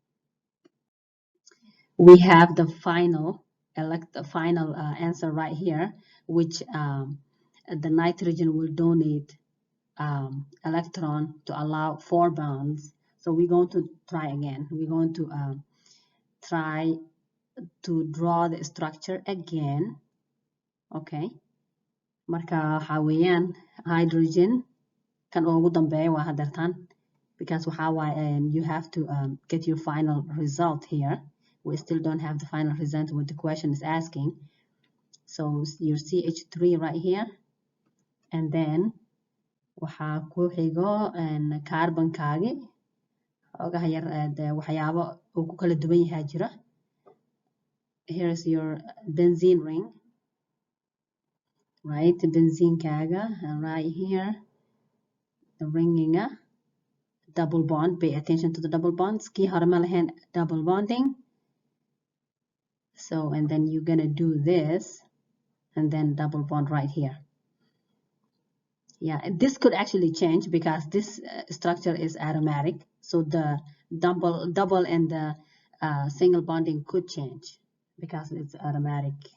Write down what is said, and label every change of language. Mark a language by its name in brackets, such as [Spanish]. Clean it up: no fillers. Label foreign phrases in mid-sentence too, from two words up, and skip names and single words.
[English] we have the final answer right here which the nitrogen will donate electron to allow 4 bonds so we're going to try again we're going to try to draw the structure again okay [Somali] marka waxa weeyaan hydrogen kan ugu dambeeya waa hadartan [English] because [Somali] waxa waaye [English] you have to get your final result here we still don't have the final result what the question is asking so your CH3 right here and then [Somali] waxaa ku xigo carbonkaagi ogaha yar waxyaabo uu ku kala duwan yahay jira [English] here is your benzene ring right benzenekaaga right here the ringing double bond pay attention to the double bonds [Somali] kii hore ma lahayn [English] double bonding so and then you're gonna do this and then double bond right here yeah this could actually change because this structure is aromatic so the double and the single bonding could change because it's aromatic